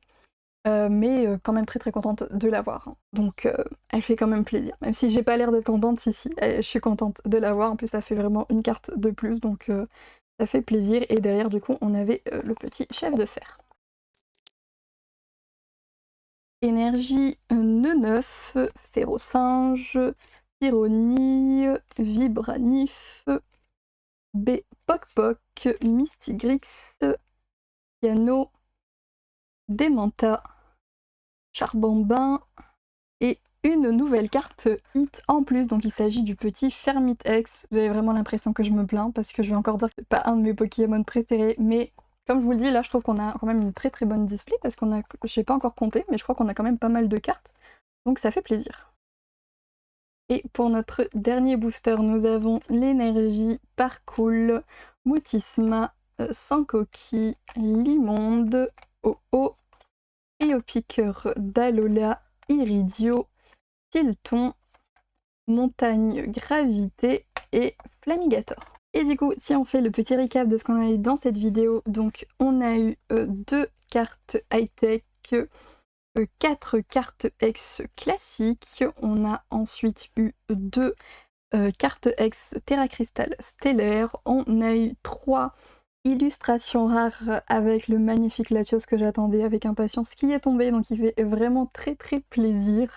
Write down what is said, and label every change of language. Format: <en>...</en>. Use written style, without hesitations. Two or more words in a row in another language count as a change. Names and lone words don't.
<fr>Mais quand même très très contente de l'avoir. Hein. Donc elle fait quand même plaisir. Même si j'ai pas l'air d'être contente, si, je suis contente de l'avoir. En plus ça fait vraiment une carte de plus, donc ça fait plaisir. Et derrière du coup on avait le petit chef de fer. Énergie Neunef, Férocinge, Pyronie, Vibranif, B, Poc, Mystigrix, Piano, Démenta, Charbambin et une nouvelle carte hit en plus, donc il s'agit du petit Fermite X. J'avais vraiment l'impression que je me plains parce que je vais encore dire que c'est pas un de mes Pokémon préférés, mais comme je vous le dis, là je trouve qu'on a quand même une très très bonne display parce qu'on a, je sais pas encore compté, mais je crois qu'on a quand même pas mal de cartes, donc ça fait plaisir. Et pour notre dernier booster, nous avons l'énergie Parcoul, Moutisma, Sankoki, Limonde, Oh-Oh, Triopiqueur d'Alola, Iridio, Tilton, Montagne Gravité et Flamigator. Et du coup, si on fait le petit recap de ce qu'on a eu dans cette vidéo, donc on a eu 2 cartes high-tech, 4 cartes X classiques, on a ensuite eu 2 cartes X Terra Crystal stellaire, on a eu 3 illustrations rares avec le magnifique Latios que j'attendais avec impatience qui est tombé, donc il fait vraiment très très plaisir.</fr>